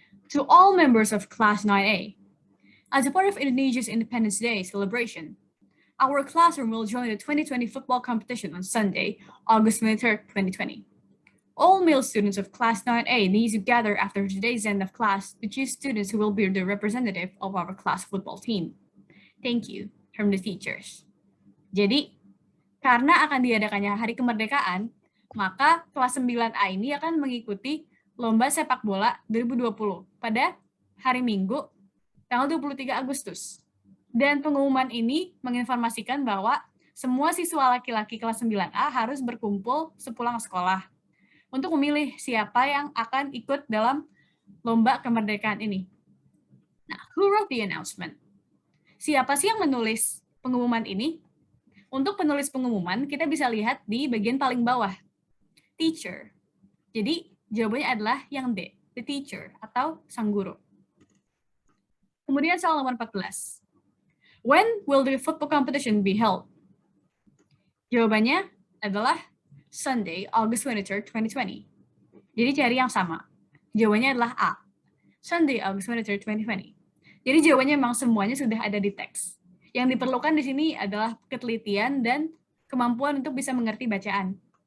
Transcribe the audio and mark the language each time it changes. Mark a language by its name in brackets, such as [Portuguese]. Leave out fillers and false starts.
[English] To all members of Class 9A, as a part of Indonesia's Independence Day celebration, our classroom will join the 2020 football competition on Sunday, August 23rd, 2020. All male students of Class 9A need to gather after today's end of class to choose students who will be the representative of our class football team. Thank you from the teachers. [Indonesian] Jadi, karena akan diadakannya Hari Kemerdekaan, maka kelas 9A ini akan mengikuti Lomba Sepak Bola 2020 pada hari Minggu, tanggal 23 Agustus. Dan pengumuman ini menginformasikan bahwa semua siswa laki-laki kelas 9A harus berkumpul sepulang sekolah untuk memilih siapa yang akan ikut dalam Lomba Kemerdekaan ini. [English] Nah, who wrote the announcement? [Indonesian] Siapa sih yang menulis pengumuman ini? Untuk penulis pengumuman, kita bisa lihat di bagian paling bawah. Teacher. Jadi, jawabannya adalah yang D, the teacher, atau sang guru. Kemudian soal nomor 14. [English] When will the football competition be held? [Indonesian] Jawabannya adalah Sunday, August 23rd, 2020. Jadi cari yang sama. Jawabannya adalah A, Sunday, August 23rd, 2020. Jadi jawabannya memang semuanya sudah ada di teks. Yang diperlukan di sini adalah ketelitian dan kemampuan untuk bisa mengerti bacaan.